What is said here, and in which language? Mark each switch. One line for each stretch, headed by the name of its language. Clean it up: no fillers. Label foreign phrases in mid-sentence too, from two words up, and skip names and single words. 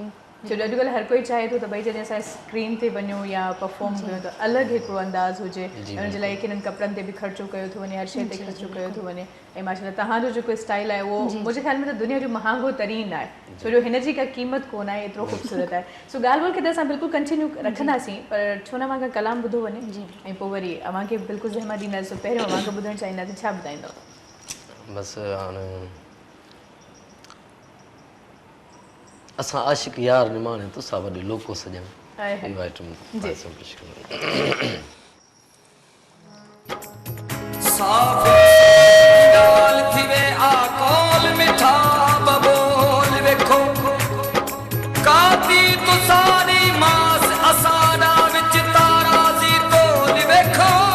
Sindhi: छो जो अॼुकल्ह हर कोई चाहे थो त भई जॾहिं असां स्क्रीन ते वञूं या परफॉर्म कयूं त अलॻि हिकिड़ो अंदाज़ हुजे हुन जे लाइ किननि कपिड़नि ते बि ख़र्चो कयो थो वञे हर शइ ते ख़र्चो कयो थो वञे ऐं माशाल्लाह तव्हांजो जेको स्टाइल आहे उहो मुंहिंजे ख़्याल में त दुनिया जो महांगो तरीन आहे छो जो हिन जी का क़ीमत कोन आहे एतिरो ख़ूबसूरत आहे सो ॻाल्हि ॿोल्हि खे त असां बिल्कुलु कंटिन्यू रखंदासीं पर छो न अव्हां कलाम ॿुधो वञे ऐं पोइ वरी अव्हांखे बिल्कुलु ज़हमत ॾींदासीं पहिरियों अव्हांखे ॿुधणु चाहींदासीं छा ॿुधाईंदव बसि हाणे
Saraiki: असां आशिक यार निमाणे तुसां वॾे लोको सॼण
Sindhi: इहो आइटम पेश कयूं
Saraiki: साफ़े डाल थिवे आकोल मिठा बबोल वेखो काती तुसारी मास असारा विच ताराजी तोल वेखो